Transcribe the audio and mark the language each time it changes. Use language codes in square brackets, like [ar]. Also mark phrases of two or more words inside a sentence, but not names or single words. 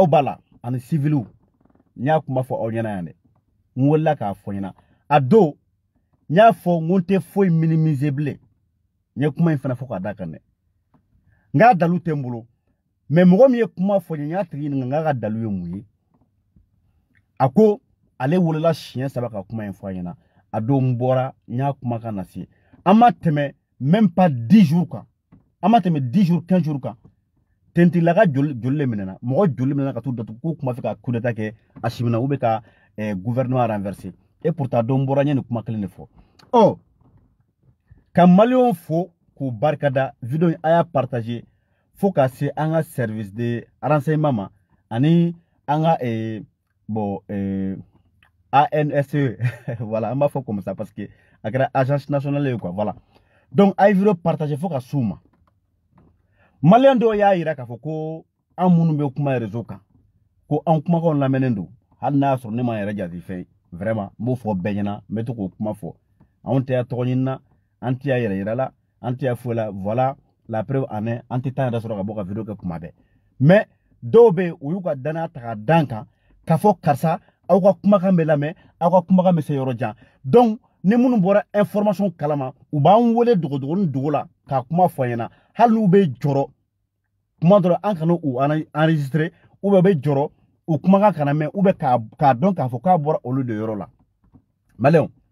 [bm] b'a la ani civiliw n y'a kuma fɔ aw ɲɛna yan dɛ n wulila k'a fɔ ɲɛna a don n y'a fɔ n ko n tɛ foyi minimiser bilen n ye kuma in fana fɔ k'a da kan dɛ n k'a dalu tɛ n bolo mais mɔgɔ min ye kuma fɔ n y'a tigi ɲininka n k'a ka dalu ye mun ye a ko ale wolola siɲɛ 3 ka kuma in fɔ a ɲɛna a don n bɔra n y'a kumakan lase an ma tɛmɛ [fr] même pas 10 jours [bm] kan an ma tɛmɛ [fr] 10 jours 15 jours [bm] kan tentilaka joli le minɛna mɔgɔ joli minɛna ka t'u datugu k'u kuma fɛ ka [fr] coup d'état [bm] kɛ a simina [fr] ou bien [bm] ka gouvernement renverser [fr] et pourtant [bm] don bɔra n ye nin kuma kelen de fɔ ka maliyɛnw fo k'u barikada vidéo a y'a partager fo ka se an ka [fr] service de renseignement [bm] ma ani an ka bon ANSE voilà an b'a fɔ [fr] comme ça parce que [bm] a kɛra [fr] agence nationale [bm] ye [fr] quoi voilà donc [bm] a ye vidéo partager fo ka s'u ma maliyɛn dɔw y'a yira k'a fɔ ko an minnu bɛ kuma réseau kan ko an kumakanw lamɛnnen don hali n'a y'a sɔrɔ ne ma yɛrɛ jate fɛn vraiment n b'o fɔ bɛɛ ɲɛna n bɛ to k'o kuma fɔ anw tɛ tɔgɔ ɲini na an tɛ yɛrɛ yira la an tɛ foyi la [fr] voilà la preuve en est [bm] an tɛ temps yɛrɛ sɔrɔ ka bɔ ka vidéo kɛ kuma bɛɛ mais dɔw bɛ yen u y'u ka danaya ta k'a d'an kan k'a fɔ karisa aw ka kumakan bɛ lamɛn aw ka kumakan bɛ se yɔrɔ jan donc ni minnu bɔra information kalama u b'an wele dogodogonin dogo la k'a kuma fɔ an ɲɛna hali n'u bɛ jɔrɔ kuma dɔ la an kana u enregistrer [fr] ou bien [bm] u bɛ jɔrɔ u kumakan kana mɛn [fr] ou bien [bm] k'a dɔn k'a fɔ k'a bɔra olu de yɔrɔ la maliyɛnw